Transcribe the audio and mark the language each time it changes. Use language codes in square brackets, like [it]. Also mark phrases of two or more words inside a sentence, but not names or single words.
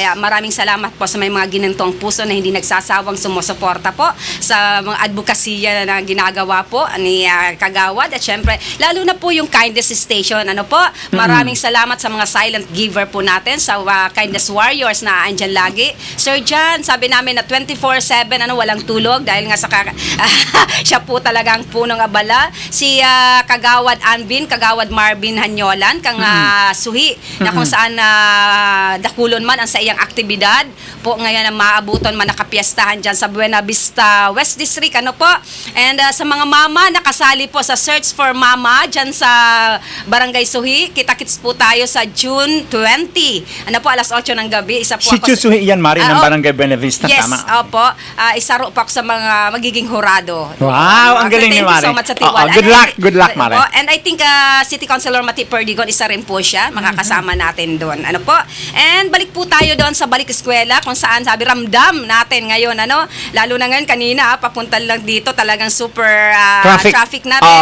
[tl] Kaya maraming salamat po sa may mga ginantong puso na hindi nagsasawang sumusuporta po sa mga advokasya na ginagawa po ni Kagawad. At syempre, lalo na po yung Kindness Station. Maraming salamat sa mga silent giver po natin, sa Kindness Warriors na andyan lagi. Sir John, sabi namin na 24/7 walang tulog dahil nga sa siya po talagang punong abala. [bik] Si Kagawad Anvin, Kagawad Marvin Hanyolan, kang suhi na kung saan dakulon man ang sa iyang aktibidad po ngayon na maabuton man nakapiestahan dyan sa Buena Vista West District, [tl] and sa mga mama nakasali po sa Search for Mama dyan sa Barangay Suhi, kita-kits po tayo sa June 20, alas 8 ng gabi. Isa po Si ako Chusuhi yan, Mari, ng Barangay Buena Vista, yes, tama? opo. Isa ro po ako sa mga magiging hurado. Wow, ang galing ni [en] Thank you [tl] Mari. [en] so much [tl] sa tiwala. [en] Good luck, [tl] Mari. [en] And I think City Councilor Mati Perdigon, [tl] isa rin po siya. Makakasama natin doon. And balik po tayo doon sa Balik Eskwela, kung saan sabi ramdam natin ngayon, lalo na ngayon kanina, papunta lang dito, talagang [en] super traffic [tl] na rin.